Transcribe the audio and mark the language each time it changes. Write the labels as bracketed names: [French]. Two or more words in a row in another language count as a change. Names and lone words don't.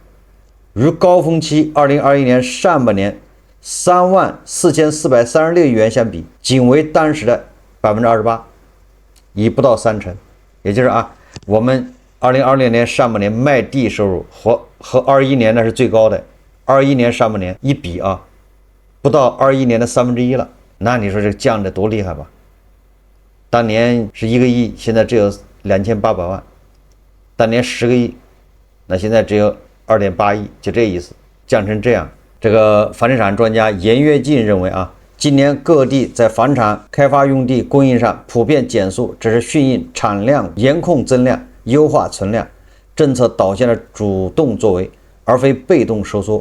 [Chinese] 與高峰期2021年上半年34436億元相比，僅為當時的28%，已不到30%。也就是啊，我們2020年上半年賣地收入和21年那是最高的，21年上半年一比啊，不到21年的1/3了。那你说这降的多厲害吧？當年是1個億，現在只有2800萬；當年10個億，那現在只有2.8億，就這意思，降成這樣。這個房地產專家嚴躍進認為啊，今年各地在房產開發用地供應上普遍減速，只是順應產量嚴控增量、優化存量政策導向的主動作為，而非被動收縮。